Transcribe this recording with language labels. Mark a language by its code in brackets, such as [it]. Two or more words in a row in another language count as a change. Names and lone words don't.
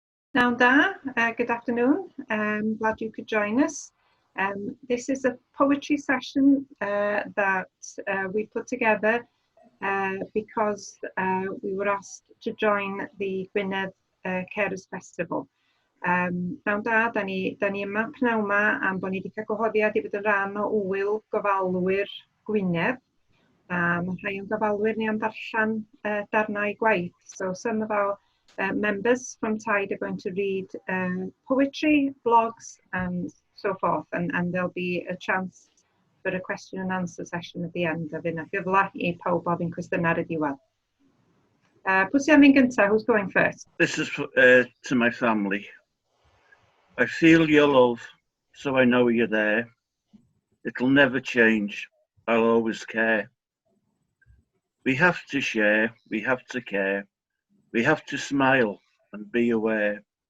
[en] Now da, good afternoon. Glad you could join us. This is a poetry session that we put together because we were asked to join the Gwynedd Carers Festival. [cy] Nawn da, da ni yma pnawn yma am bod ni wedi cael gwahoddiad i fod yn rhan o wyl gofalwyr Gwynedd. Mae rhai o'n gofalwyr ni am ddarllen darnau gwaith. [en] So some of our members from Tide are going to read poetry, blogs and so forth, and there'll be a chance for a question and answer session at the end. [cy] A fydd yna gyfle i pawb ofyn cwestiynau ar y diwedd. Pwy sy'n mynd gyntaf? [en] Who's going first? This is to my family. I feel your love, so I know you're there. It'll never change. I'll always care. We have to share, we have to care. We have to smile and be aware.